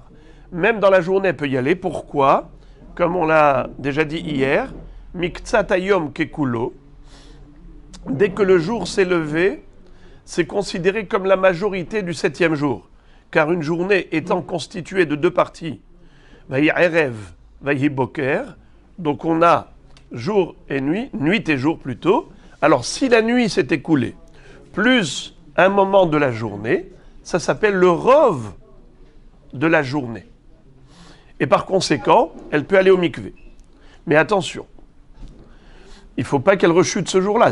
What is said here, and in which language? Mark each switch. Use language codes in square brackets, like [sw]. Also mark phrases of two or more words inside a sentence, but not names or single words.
[fr] Même dans la journée, elle peut y aller. Pourquoi? Comme on l'a déjà dit hier, [he] מקצת היום ככולו, [fr] dès que le jour s'est levé, c'est considéré comme la majorité du 7e jour. Car une journée étant constituée de 2 parties, [he] ויהי ערב, ויהי בקר. [fr] Donc on a jour et nuit, nuit et jour plutôt. Alors si la nuit s'est écoulée, plus un moment de la journée, ça s'appelle le rov de la journée. Et par conséquent, elle peut aller au mikvé. Mais attention, il ne faut pas qu'elle rechute ce jour-là.